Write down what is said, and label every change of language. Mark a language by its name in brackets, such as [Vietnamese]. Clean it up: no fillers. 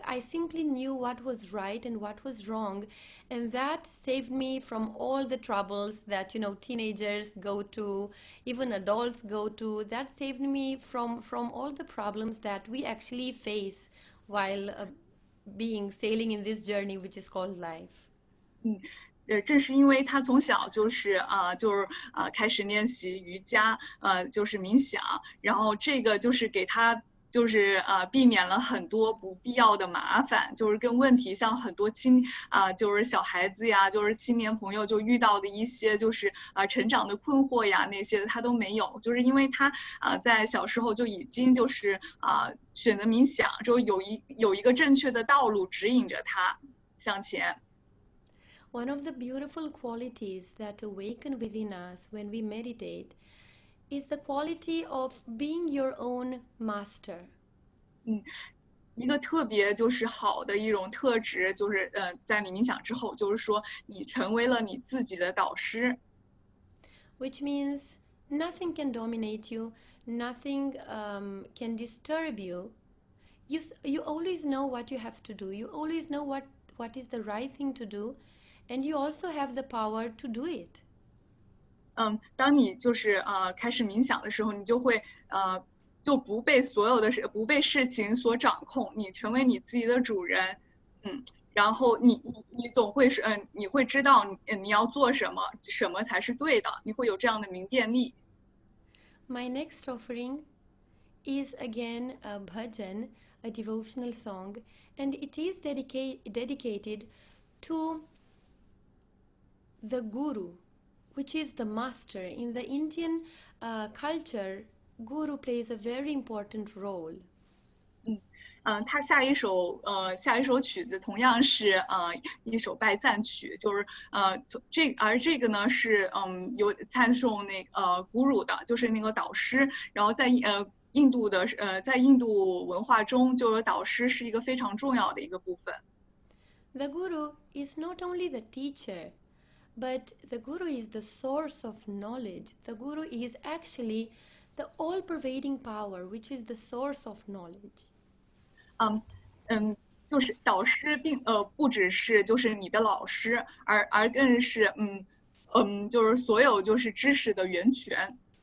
[English] I simply knew what was right and what was wrong, and that saved me from all the troubles that teenagers go to, even adults go to. That saved me from all the problems that we actually face while sailing in this journey which is called life. [Chinese] 正是因为他从小就是开始练习瑜伽，就是冥想，然后这个就是给他就是避免了很多不必要的麻烦，就是跟问题像很多就是小孩子呀，就是青年朋友就遇到的一些就是成长的困惑呀那些他都没有，就是因为他在小时候就已经就是选择冥想，就有一个正确的道路指引着他向前。 [English] One of the beautiful qualities that awaken within us when we meditate is the quality of being your own master. [Chinese] 一个特别就是好的一种特质，就是在你冥想之后，就是说你成为了你自己的导师。 [English] Which means nothing can dominate you, nothing can disturb you. You always know what you have to do. You always know what is the right thing to do, and you also have the power to do it. [Chinese] 当你就是开始冥想的时候，你就会就不被事情所掌控，你成为你自己的主人。然后你总会你会知道你要做什么，什么才是对的，你会有这样的明辨力。 [English] My next offering is again a bhajan, a devotional song, and it is dedicated to the guru, which is the master. In the Indian culture, guru plays a very important role. [Chinese] 他下一首曲子同样是一首拜赞曲，就是这个呢是有赞颂那guru的，就是那个导师。然后在印度文化中，就是导师是一个非常重要的一个部分。 [English] The guru is not only the teacher, but the guru is the source of knowledge. The guru is actually the all-pervading power, which is the source of knowledge. [Chinese] 就是导师不只是就是你的老师，而更是就是所有就是知识的源泉。